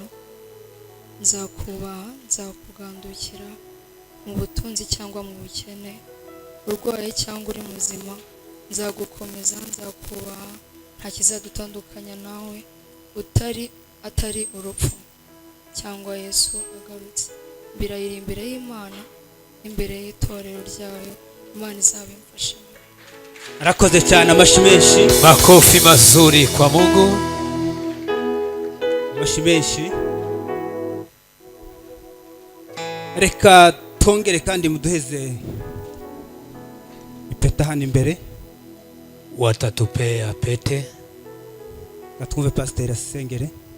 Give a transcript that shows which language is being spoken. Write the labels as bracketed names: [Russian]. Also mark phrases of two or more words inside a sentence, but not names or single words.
[Kinyarwanda] Nzakubaha, nzakugandukira mu butunzi cyangwa mu bukene, urwaye cyangwa uri muzima, nzagukomeza, nzakubaha, nta kizadutandukanya nawe atari urupfu cyangwa Yesu agarutse. Birahira imbere y'Imana, imbere y'itorero ryayo. Imana izabimfashamo. Arakoze cyane, amashimeshi. [Swahili] Makofi mazuri kwa Mungu. [Kinyarwanda] Amashimeshi. Reka tongere kandi muduheze ipeta hano imbere. [Swahili] Watatupea pete. [Kinyarwanda] Natwumve Pastor asengere.